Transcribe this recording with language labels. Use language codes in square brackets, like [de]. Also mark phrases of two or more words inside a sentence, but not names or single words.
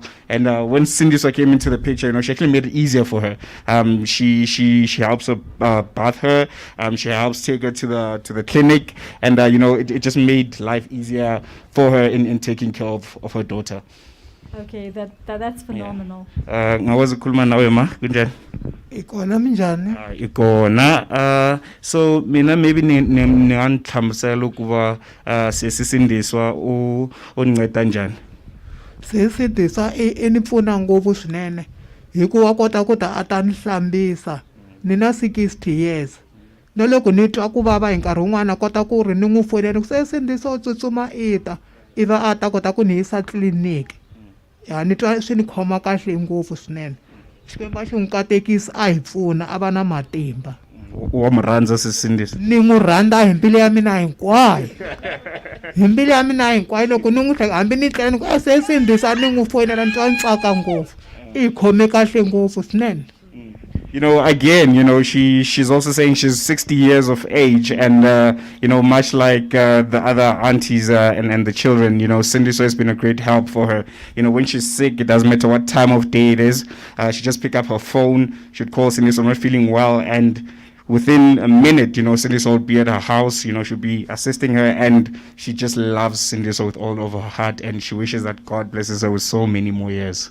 [en] And when Sindiswa came into the picture, you know, she actually made it easier for her. She helps her bath her. She helps take her to the clinic, and you know, it just made life easier for her in taking care of her daughter. Okay, that's phenomenal. [xh] Ngawazi ukukhuluma nawe ma kunjani? Ikona minjani? Ikona. So mina maybe ningandihambisela ukuba sesisindiswa unceda njani? [ts] Sesindiswa enipfuna ngopfu swinene hikuva kota ku ta a ta ni hlambisa ni na 60 years. Na loko ni twa ku vava hi nkarhi wun'wana kota ku ri ni n'wi fonela ku Sindiswa tsutsuma iva a ta kota ku ni yisa tliliniki. Ya ni twa swi ni khoma kahle ngopfu swinene. Xikwembu xi n'wi katekisa a hi pfuna a va na matimba. wa mu rhandza Sindiswa? ni n'wi rhandza hi mbilu ya mina hinkwayo hi mbilu ya mina hinkwayo loko ni n'wi hleka hambi ni tlela ni ku se Sindiswa ni n'wi foyinela ni twa ni tsaka ngopfu i khome kahle ngopfu swinene. [en] You know, again, you know, she's also saying she's 60 years of age, and you know, much like the other aunties and the children, you know, Sindiswa has been a great help for her. You know, when she's sick, it doesn't matter what time of day it is, she just pick up her phone, she'd call Sindiswa, I'm not feeling well, and within a minute, you know, Sindiswa would be at her house, you know, she'll be assisting her, and she just loves Sindiswa with all of her heart, and she wishes that God blesses her with so many more years.